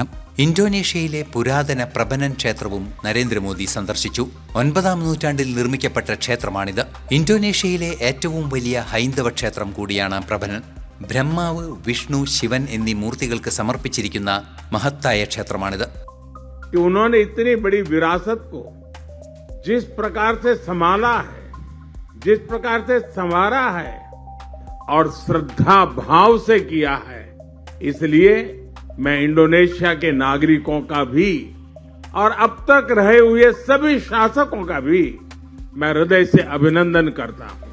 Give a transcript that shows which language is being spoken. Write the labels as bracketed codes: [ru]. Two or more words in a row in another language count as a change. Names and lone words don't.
[ml] ഇന്തോനേഷ്യയിലെ പുരാതന പ്രഭനൻ ക്ഷേത്രവും നരേന്ദ്രമോദി സന്ദർശിച്ചു. 9ാം നൂറ്റാണ്ടിൽ നിർമ്മിക്കപ്പെട്ട ക്ഷേത്രമാണിത്. ഇന്തോനേഷ്യയിലെ ഏറ്റവും വലിയ ഹൈന്ദവ ക്ഷേത്രം കൂടിയാണ് പ്രഭനൻ. ബ്രഹ്മാവ്, വിഷ്ണു, ശിവൻ എന്നീ മൂർത്തികൾക്ക് സമർപ്പിച്ചിരിക്കുന്ന മഹത്തായ ക്ഷേത്രമാണിത്. [hi] उन्होंने इतनी बड़ी विरासत को जिस प्रकार से संभाला है, जिस प्रकार से संवारा है और श्रद्धा भाव से किया है, इसलिए मैं इंडोनेशिया के नागरिकों का भी और अब तक रहे हुए सभी शासकों का भी मैं हृदय से अभिनंदन करता हूं।